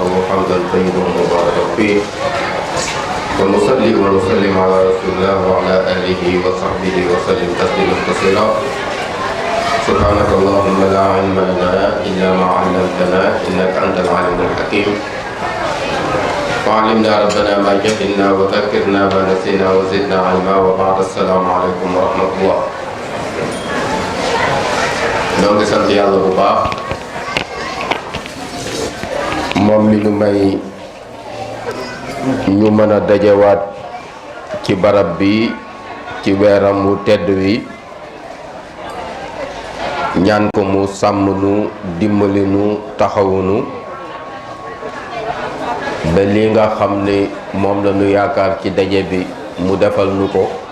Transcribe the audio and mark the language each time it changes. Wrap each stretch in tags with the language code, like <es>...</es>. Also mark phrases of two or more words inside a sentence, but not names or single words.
<ar>حمدا طيبا مباركا فيه ونصلي ونسلم على رسول الله وعلى آله وصحبه وسلم تسليما كثيرا سبحانك اللهم لا علم لنا إلا ما علمتنا إنك أنت العليم الحكيم وعلمنا ربنا ما جهلنا وذكرنا ما نسينا وزدنا علما وبعد السلام عليكم ورحمة الله</ar> <wo>ñoo ngi sant yàlla bu baax moom mi nu may ñu mën a dajewaat ci barab bi ci weeram wu tedd wi ñaan ko mu sàmm nu dimbali nu taxawu nu ba li nga xam ne moom la ñu yaakaar ci daje bi mu defal nu ko</wo>